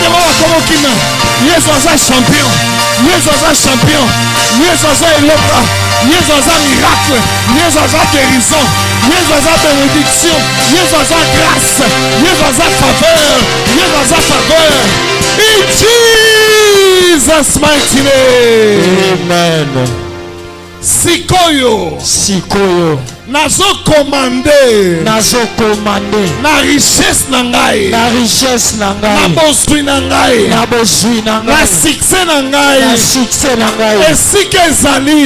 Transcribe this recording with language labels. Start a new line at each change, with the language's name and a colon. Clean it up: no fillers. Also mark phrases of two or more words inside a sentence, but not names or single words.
Lingala: Yesu aza champion. Yesu aza eloka. Yesu aza miracle, Yesu aza guérison, Yesu aza bénédiction, Yesu aza grâce, Yesu aza faveur, Yesu aza faveur.
English: In Jesus' mighty name. Amen.
Lingala: Sikoyo. Sikoyo. Nazo commandé. Nazo commandé. Na richesse na ngai. Na richesse na ngai. Na bosui na ngai. Na bosui na ngai. Na succès na ngai. Na succès na ngai. Esika ezali.